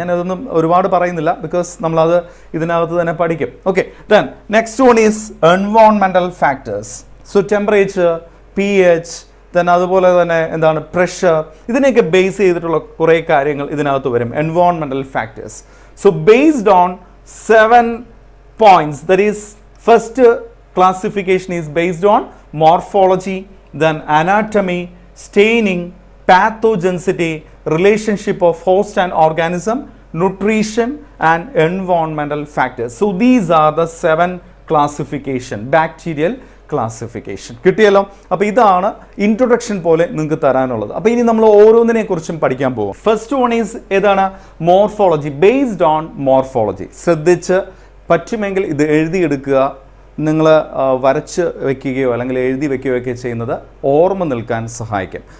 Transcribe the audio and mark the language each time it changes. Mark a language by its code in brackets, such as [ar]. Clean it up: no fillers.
[ml] ഞാൻ അതൊന്നും ഒരുപാട് പറയുന്നില്ല, ബിക്കോസ് നമ്മളത് ഇതിനകത്ത് തന്നെ പഠിക്കും. [en] Okay, then next one is environmental factors. [ml] So temperature, pH, then അതുപോലെ തന്നെ എന്താണ് പ്രഷർ, ഇതിനെയൊക്കെ ബേസ് ചെയ്തിട്ടുള്ള കുറേ കാര്യങ്ങൾ ഇതിനകത്ത് വരും. [en] Environmental factors. So based on 7 points, that is first classification is based on morphology, then anatomy, staining, pathogenicity, relationship of host and organism, nutrition and environmental factors. So these are the 7 classification, bacterial classification. [ml] കിട്ടിയല്ലോ. അപ്പോൾ ഇതാണ് introduction പോലെ നിങ്ങൾക്ക് തരാനുള്ളത്. അപ്പോൾ ഇനി നമ്മൾ ഓരോന്നിനെ കുറിച്ചും പഠിക്കാൻ പോകും. [en] first one is [ml] ഏതാണ്? [en] Morphology. Based on morphology. [ml] ശ്രദ്ധിച്ച് പറ്റുമെങ്കിൽ ഇത് എഴുതിയെടുക്കുക. നിങ്ങൾ വരച്ച് വെക്കുകയോ അല്ലെങ്കിൽ എഴുതി വെക്കുകയോ ഒക്കെ ചെയ്യുന്നത് ഓർമ്മ നിൽക്കാൻ സഹായിക്കും.